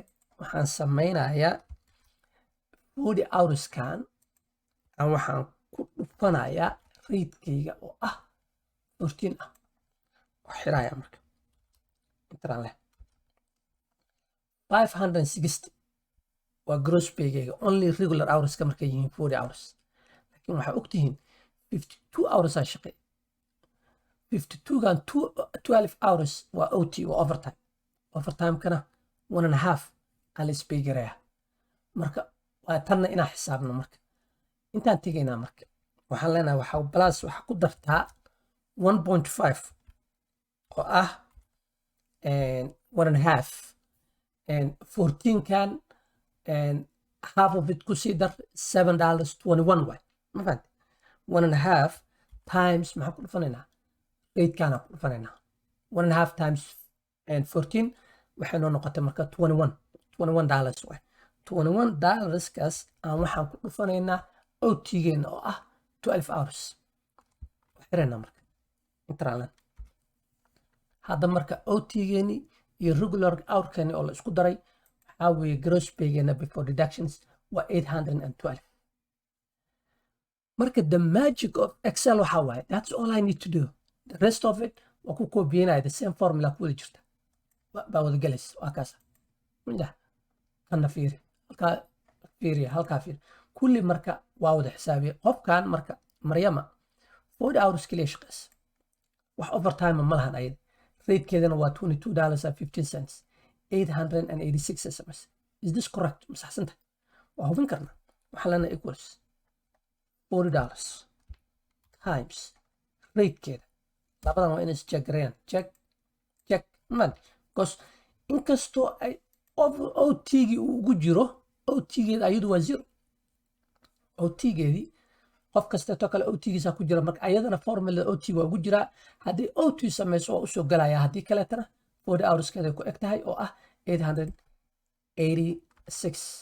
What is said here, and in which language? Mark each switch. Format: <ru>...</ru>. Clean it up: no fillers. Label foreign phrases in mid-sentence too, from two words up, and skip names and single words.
<so>Waxaan samaynayaa 40 hours-kan aan waxaan ku dhufanayaa rate-kayga oo ah 14 ah. Waa xiraaya marka. Intaan leh 560 waa</so> <en>gross pay-gayga only regular hours-ka</en> <so>markay yihiin 40 hours. Laakiin waxaa ogtihiin 52 hours aan shaqeey. 52-gan 12 hours waa OT waa overtime. Overtime-kana 1.5 aa la isbay garaya. Marka waa tanna inaan xisaabno marka. Intaan tegaynaa marka. Waxaan leenahay waxaa ku dartaa 1.5 oo ah 1.5 14-kan</so> <en>half of it</en> <so>ku sii dar $7.21 waay. Ma fahanti? 1.5 times maxaan ku dhufanaynaa? Rate-kaana ku dhufanaynaa. 1.5 times 14 waxay noo noqotay marka $21 waay. $21-kaas aan waxaan ku dhufanaynaa OT-geena oo ah 12 hours. Xiraynaa marka. Intaan hadda marka OT-geeni iyo regular hour-keeni oo la isku daray waxaa weeye</so> <en>gross pay-geena before deductions</en> <so>waa 812.</so> <en>Marka the magic of Excel</en> <so>waxaa waaye</so> <en>that's all I need to do. The rest of it</en> <so>waa ku koobiyeynaya</so> <en>the same formula</en> <so>ku wada jirta. Baa wada galaysa waa kaas. Minda kana fiiri. Halkaa fiiri. Kulli marka waa wada xisaabiye. Qofkan marka Maryama 40 hours kaliya shaqaysa. Wax overtime ma lahan ayada. Rate-keedana waa $22.15. 886 SMS.</so> <en>Is this correct?</en> <so>Ma saxsanta? Waa hubin karnaa. Waxaa lana equals $40 times rate-keeda. Labadan waa inay is check gareeyaan. Check. Man. Because inkastoo ay OT-gii uu ugu jiro, OT-geeda ayadu waa 0. OT-geedii qof kasteeto kale OT-giisa ku jira marka ayadana formula OT waa ugu jiraa. Haddii OT samayso waa usoo galaya. Haddii kaleetana 40 hours-keeda ku eg tahay oo ah 886.</so>